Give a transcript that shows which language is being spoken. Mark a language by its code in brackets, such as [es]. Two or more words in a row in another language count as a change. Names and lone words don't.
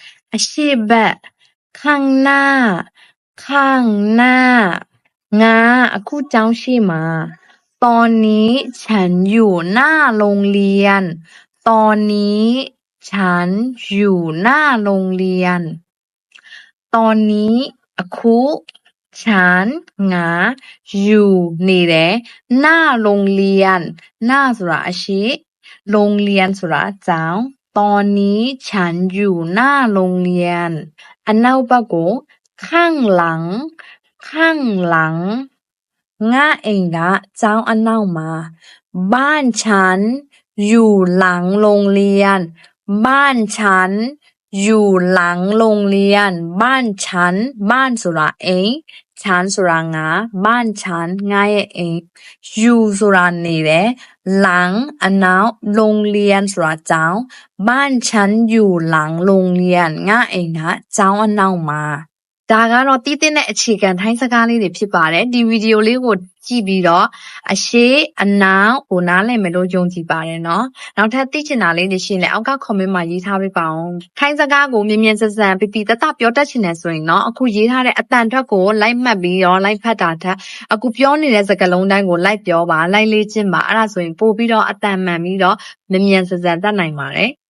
[my] အရှိဘက် [th] ข้างหน้าข้างหน้า [my] ငါအခုကျောင်းရှိမှာ [th] ตอนนี้ฉันอยู่หน้าโรงเรียนตอนนี้ฉันอยู่หน้าโรงเรียนตอนนี้အခုฉันငါอยู่နေတယ်หน้าโรงเรียนหน้า [my] ဆိုတာအရှိ [th] โรงเรี ยน [my] ဆိုတာကျောင်း [th] ตอนนี้ฉันอยู่หน้าโรงเรียน [my] အနောက်ဘက်ကို [th] ข้างหลังข้างหลัง [my] ငါအိမ်ကကျောင်းအနောက်မှာ [th] บ้านฉันอยู่หลังโรงเรียนบ้านฉันอยู่ หลังโรงเรียนบ้านฉันบ้าน [my] ဆိုတာအိမ် [th] ฉัน [my] ဆိုတာငါ [th] บ้านฉัน [my] ငါရဲ့အိမ် [th] อยู่ [my] ဆိုတာနေတယ် [th] หลังအနောက်โรง [my] เรียนဆိုတာကျောင်း [th] บ้านฉันอยู่หลังโรงเรียน [my] ငါအိမ်ကကျောင်းအနောက်မှာဒါကတော့တည်တဲ့အခြေ ခံထိုင်းစကားလေးတွေဖြစ်ပါတယ်ဒီဗီဒီယိုလေးကိုကြည့်ပြီးတော့အရှိအနောက်ကိုနားလည်မယ်လို့ယုံကြည်ပါတယ်เนาะနောက်ထပ်သိချင်တာလေးတွေရှိရင်လည်းအောက်က comment မှာရေးထားပေးပါအောင်ထိုင်းစကားကိုမြင်မြန်ဆန်ဆန်ပြပြတတပြောတတ်ချင်တယ်ဆိုရင်เนาะအခုရေးထားတဲ့အတန်ထွက်ကိုလိုက်မှတ်ပြီးတော့လိုက်ဖတ်တာထက်အခုပြောနေတဲ့စကားလုံးတိုင်းကိုလိုက်ပြောပါလိုက်လေ့ကျင့်ပါအဲ့ဒါဆိုရင်ပို့ပြီးတော့အတန်မှန်ပြီးတော့မြင်မြန်ဆန်ဆန်တတ်နိုင်ပါတယ်